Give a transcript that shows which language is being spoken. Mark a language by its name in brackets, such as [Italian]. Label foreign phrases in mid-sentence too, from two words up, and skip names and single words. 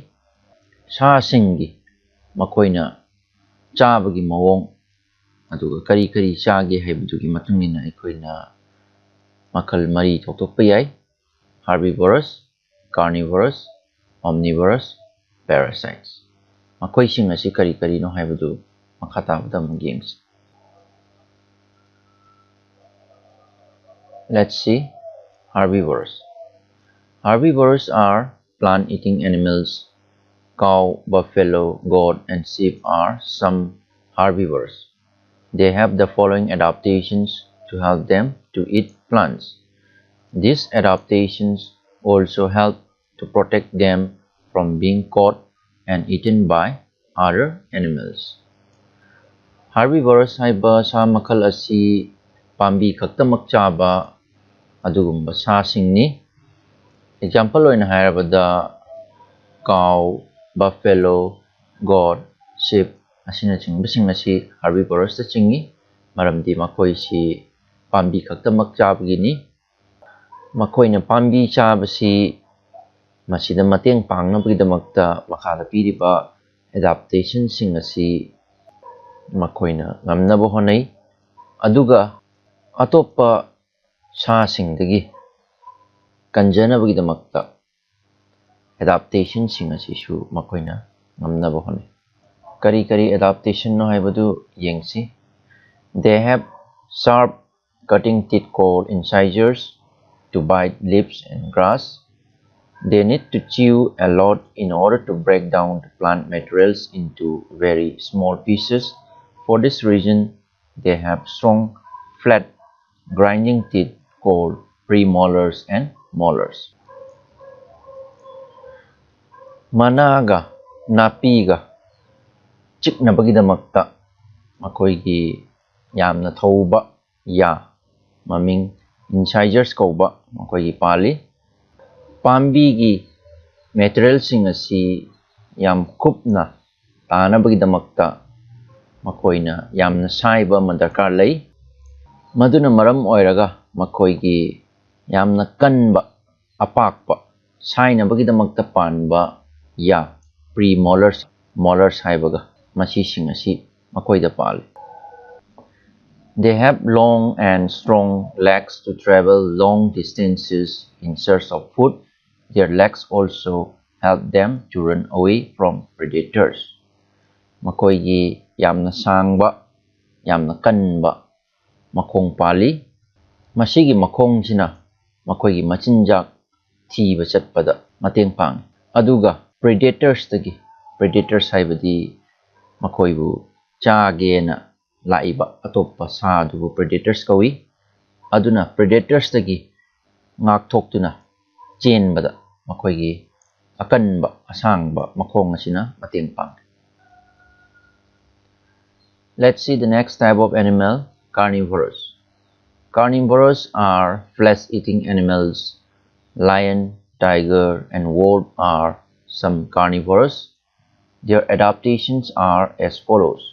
[Manipuri] Sasingi makoina chabagi mawong aduga kari chage haibadugi matungina aikoina makal mari thokpa yai: [English] herbivorous, carnivorous, omnivorous, parasites. [Manipuri] Makoising asi kari no haibadu makatabada mangengs. [English] Let's see. Herbivores. Herbivores are plant-eating animals. Cow, buffalo, goat, and sheep are some herbivores. They have the following adaptations to help them to eat plants. These adaptations also help to protect them from being caught and eaten by other animals. [Manipuri] Herbivores haiba sa makal asi pambi khaktamak chaba adugumba sasingni. Example oina hairabada [English] cow, buffalo, goat, sheep [Manipuri] asina chingbasing asi herbivores ta chingi maramdi makoi si pambi khaktamak chabagini. Makoina pambi chabasi masida mateng pangnabagidamagta makada piriba adaptation sing asi makoina ngamnaba honai. Aduga atopa sasingdagi kanjanabagidamakta adaptation sing asisu makoina ngamnaba honai. Kari adaptation no haibadu yengsi. [English] They have sharp cutting teeth called incisors to bite leaves and grass. They need to chew a lot in order to break down the plant materials into very small pieces. For this reason, they have strong, flat, grinding teeth called premolars and molars. [Manipuri] Managa, napiga, chiknabagidamakta makoigi yamna thauba ya maming incisors kauba makoigi pali. Pambigi material sing asi yam kupna tanabagidamakta makoina yamna saiba madarkar lai. Maduna maram oiraga makoigi yamna kanba apakpa sainabagidamakta panba ya [English] premolars molars [Manipuri] haibaga masising asi makoida pali. [English] They have long and strong legs to travel long distances in search of food. Their legs also help them to run away from predators. [Manipuri] Makoigi yamna sangba, yamna kanba makong pali. Masigi makong sina makoigi machinjak thiba chatpada mateng pang. Aduga predators haibadi makoibu chagena laiba atopa sa adubu predators kawi. Aduna predators tagi ngakthokuna chenbada makoigi akanba asangba makong asina mateng pang. [English] Let's see the next type of animal, carnivorous. Carnivores are flesh-eating animals. Lion, tiger, and wolf are some carnivores. Their adaptations are as follows.